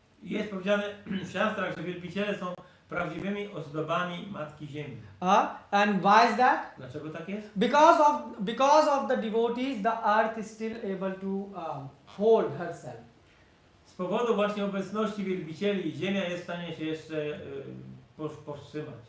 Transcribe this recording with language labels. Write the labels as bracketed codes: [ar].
[pl] Jest powiedziane w siastrach, że wielbiciele są prawdziwymi ozdobami Matki Ziemi. [en] And why is that? [pl] Dlaczego tak jest? [en] Because of the devotees, the earth is still able to hold herself. [pl] Z powodu właśnie obecności wielbicieli Ziemia jest w stanie się jeszcze powstrzymać.